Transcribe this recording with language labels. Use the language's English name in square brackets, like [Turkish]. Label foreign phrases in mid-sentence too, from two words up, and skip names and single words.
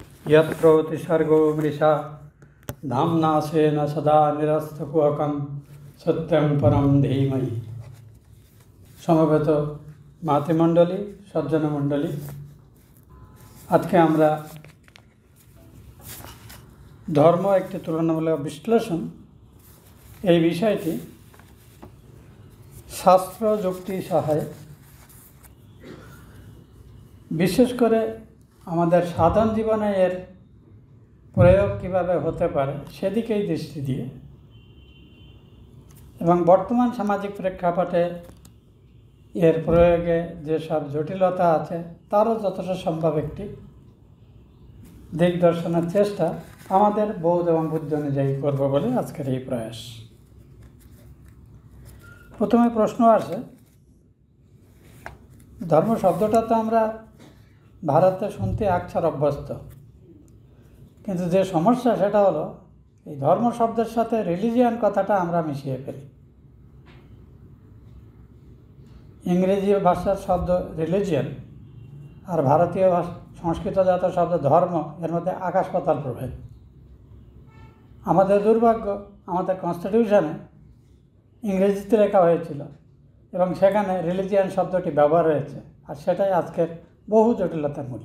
[Sanskrit] यत्रोतिसर्गो मृषा धाम्नासेन सदा निरस्तकुहकं सत्यं परम धीमहि। [Bangla] সমবেত মাতৃমণ্ডলী সজ্জন মণ্ডলী, আজ কে আমরা ধর্ম এক তুলনামূলক বিশ্লেষণ এই বিষয়টি शास्त्र যুক্তি সহায় বিশেষ করে আমাদের সাধারণ জীবনে এর প্রয়োগ কীভাবে হতে পারে সেদিকেই দৃষ্টি দিয়ে এবং বর্তমান সামাজিক প্রেক্ষাপটে এর প্রয়োগে যে সব জটিলতা আছে তারও যথেষ্ট সম্ভব একটি দিগদর্শনের চেষ্টা আমাদের বোধ এবং বুদ্ধি অনুযায়ী করব বলে আজকের এই প্রয়াস। প্রথমে প্রশ্ন আসে ধর্ম শব্দটা তো আমরা ভারতে শুনতে আক্ষর অভ্যস্ত, কিন্তু যে সমস্যা সেটা হলো এই ধর্ম শব্দের সাথে রিলিজিয়ান কথাটা আমরা মিশিয়ে ফেলি। ইংরেজি ভাষার শব্দ রিলিজিয়ান আর ভারতীয় সংস্কৃতজাত শব্দ ধর্ম, এর মধ্যে আকাশ পাতাল প্রভেদ। আমাদের দুর্ভাগ্য, আমাদের কনস্টিটিউশনে ইংরেজিতে লেখা হয়েছিল এবং সেখানে রিলিজিয়ান শব্দটি ব্যবহার হয়েছে, আর সেটাই আজকের বহু জটিলতার মূল।